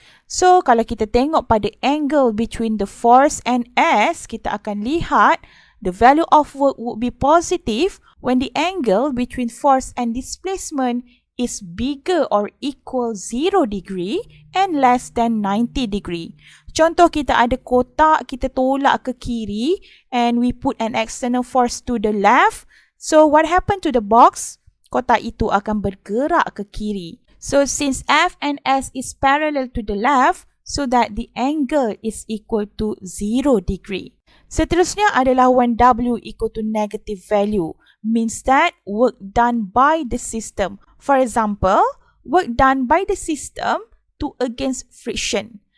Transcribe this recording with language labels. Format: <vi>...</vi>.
<en>So,</en> <ms>kalau kita tengok pada</ms> <en>angle between the force and S,</en> <ms>kita akan lihat</ms> <en>the value of work would be positive when the angle between force and displacement is bigger or equal 0 degree and less than 90 degree.</en> <ms>Contoh, kita ada kotak, kita tolak ke kiri</ms> <en>and we put an external force to the left. So, what happened to the box?</en> <ms>Kotak itu akan bergerak ke kiri.</ms> <en>So, since F and S is parallel to the left, so that the angle is equal to 0 degree.</en> <ms>Seterusnya adalah</ms> <en>when W equal to negative value, means that work done by the system. For example, work done by the system to against friction.</en>